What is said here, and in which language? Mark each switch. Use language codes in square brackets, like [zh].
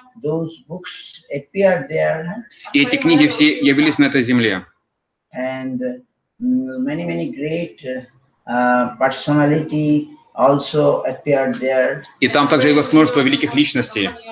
[en] Those books appeared there. [ru] И эти книги все явились на этой земле. [en] And many great personality also appeared there. [ru] И там также явилось множество великих личностей.